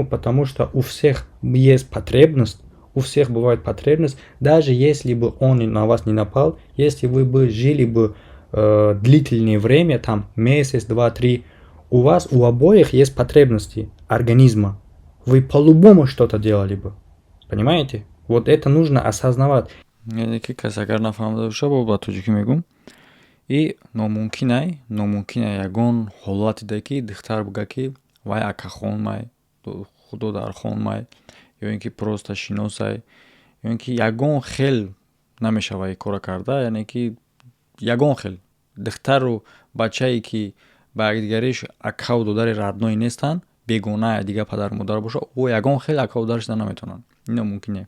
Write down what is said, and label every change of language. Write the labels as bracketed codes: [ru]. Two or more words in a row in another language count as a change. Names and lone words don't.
[ru] Потому что у всех есть потребность, у всех бывает потребность, даже если бы он на вас не напал, если вы бы жили бы длительное время, там месяц, 2, 3, у обоих есть потребности организма. Вы по-любому что-то делали бы. Понимаете? Вот это нужно осознавать. [tg] یکی کس اگر نفهمده باشه با توجیکی میگم ای ناممکنه ягон ҳолати да ки духтар буга ки вай акахон май худо дар хон май ё ин ки просто шиносай ё ин ки ягон хел намешава ин кора карда, яъне ки ягон хел духтару бачае ки ба якдигариш акаву додари радноӣ нестанд, бегона дига падару модар боша, о ягон хел акаву додари шуда наметавонанд. Ин номумкин не.